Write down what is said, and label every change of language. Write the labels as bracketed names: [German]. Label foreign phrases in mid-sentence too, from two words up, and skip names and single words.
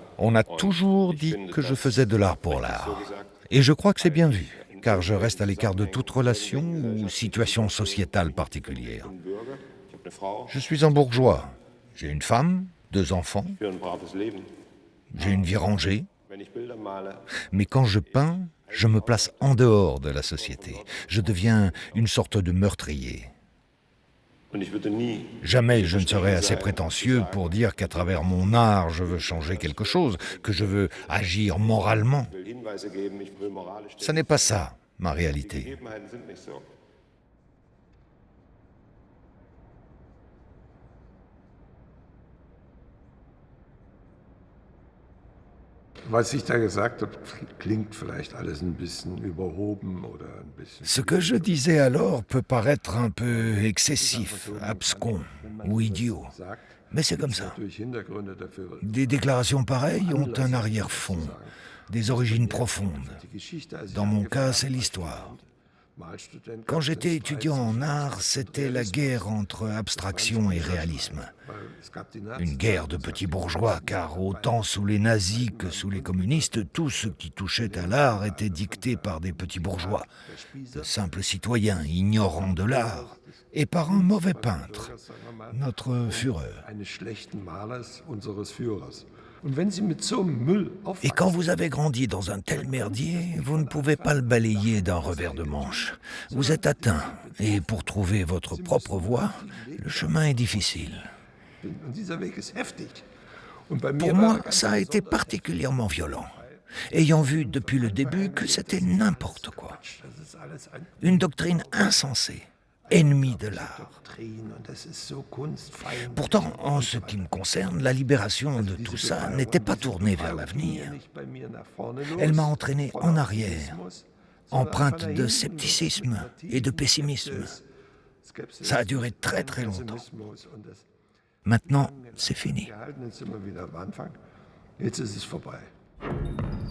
[French] On a toujours dit que je faisais de l'art pour l'art. Et je crois que c'est bien vu, car je reste à l'écart de toute relation ou situation sociétale particulière. [German] Ich habe eine Frau, [French] Je suis un bourgeois. J'ai une femme, 2 enfants, [German] ich führe ein braves Leben. [French] j'ai une vie rangée. [German] Wenn ich Bilder male, [French] Mais quand je peins, je me place en dehors de la société. Je deviens une sorte de meurtrier. [German] und ich würde nie [French] Jamais je ne serai assez prétentieux pour dire qu'à travers mon art, je veux changer quelque chose, que je veux agir moralement. [German] will Hinweise geben, ich will moralisch. [French] Ce n'est pas ça, ma réalité. [German] Die Gegebenheiten sind nicht so. Was ich da gesagt habe, klingt vielleicht alles ein bisschen überhoben oder ein bisschen. [French] Ce que je disais alors peut paraître un peu excessif, abscon ou idiot. Mais c'est comme ça. [German] Durch Hintergründe dafür. [French] Des déclarations pareilles ont un arrière-fond, des origines profondes. [German] Die Geschichte, als ich [French] Dans mon cas, [German] angefangen [French] c'est [German] habe, [French] l'histoire. [German] Malstudent, [French] Quand j'étais étudiant en art, c'était la guerre entre abstraction et réalisme. [German] weil es gab die Nazis, [French] Une guerre de petits bourgeois, car autant sous les nazis que sous les communistes, tout ce qui touchait à l'art était dicté par des petits bourgeois, de simples citoyens ignorants de l'art, et par un mauvais peintre, notre Führer. [German] eines schlechten Malers, unseres Führers. Und wenn Sie mit so einem Müll [French] Et quand [German] aufwachsen, [French] vous avez grandi dans un tel merdier, vous ne pouvez pas le balayer d'un revers de manche. Vous êtes atteint, et pour trouver votre propre voie, le chemin est difficile. [German] und dieser Weg ist heftig. Und bei mir [French] Pour [German] war [French] moi, [German] ganz [French] ça a été particulièrement violent, ayant vu depuis le début que c'était n'importe quoi. [German] das ist alles ein [French] Une doctrine insensée, ennemie de l'art. [German] Doktrin und das ist so kunstfeindlich. [French] Pourtant, en ce qui me concerne, la libération de tout ça n'était pas tournée vers l'avenir. [German] Nicht bei mir nach vorne los. [French] Elle m'a entraîné en arrière, [German] Optimismus, [French] empreinte [German] sondern [French] de [German] von [French] scepticisme [German] dahinten, [French] et de pessimisme. [German] Skepsis, [French] Ça a duré très très longtemps. [German] Pessimismus und das [French] Mais Maintenant, c'est fini. [German] Jetzt ist es vorbei.